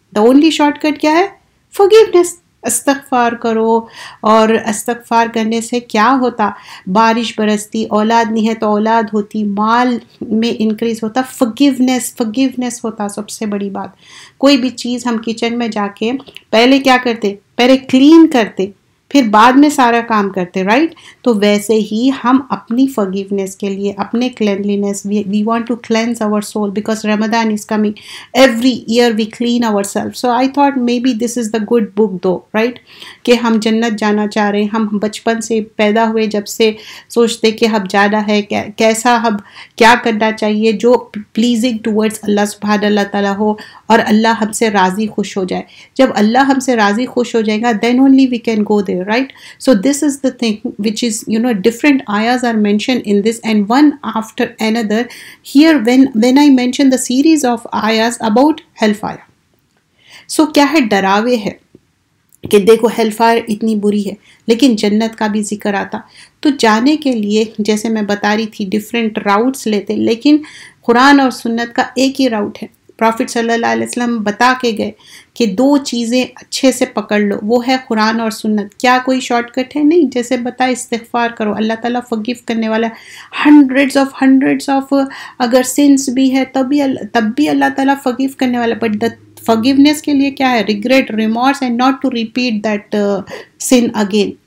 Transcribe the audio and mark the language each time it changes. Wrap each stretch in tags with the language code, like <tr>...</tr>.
<en>the only short cut</en> <ur>کیا ہے؟ forgiveness. استغفار کرو، اور استغفار کرنے سے کیا ہوتا؟ بارش برستی، اولاد نہیں ہے تو اولاد ہوتی، مال میں انکریز ہوتا. forgiveness ہوتا سب سے بڑی بات. کوئی بھی چیز ہم کچن میں جا کے پہلے کیا کرتے؟ پہلے کلین کرتے، پھر بعد میں سارا کام کرتے رائٹ. تو ویسے ہی ہم اپنی forgiveness کے لیے، اپنے</ur> <en>cleanliness, we want to cleanse our soul because Ramadan is coming. Every year we clean ourselves. So I thought maybe this is the good book though, right?</en> <ur>کہ ہم جنت جانا چاہ رہے ہیں. ہم بچپن سے پیدا ہوئے جب سے سوچتے کہ ہم جانا ہے، کیسا ہم کیا کرنا چاہیے جو</ur> <en>pleasing towards</en> <ur>اللہ سبحانہ اللہ تعالیٰ ہو اور اللہ ہم سے راضی خوش ہو جائے. جب اللہ ہم سے راضی خوش ہو جائے گا</ur> <en>then only we can go there. Right? So this is the thing which is, different ayahs are mentioned in this and one after another. Here when I mention the series of ayahs about hellfire.</en> <ur>So کیا ہے؟ ڈراوے ہے کہ دیکھو hell fire اتنی بری ہے، لیکن جنت کا بھی ذکر آتا. تو جانے کے لیے جیسے میں بتا رہی تھی ڈفرینٹ راؤٹس لیتے، لیکن قرآن اور سنت کا ایک ہی راؤٹ ہے. پرافٹ صلی اللہ علیہ وسلم بتا کے گئے کہ 2 چیزیں اچھے سے پکڑ لو، وہ ہے قرآن اور سنت. کیا کوئی شارٹ کٹ ہے؟ نہیں. جیسے بتائے استغفار کرو، اللہ تعالیٰ forgive کرنے والا. ہنڈریڈز آف اگر سنس بھی ہے تب بھی اللہ تعالیٰ forgive کرنے والا.</ur> <en>but the forgiveness</en> <ur>کے لیے کیا ہے؟</ur> <en>regret, remorse and not to repeat that sin again.</en>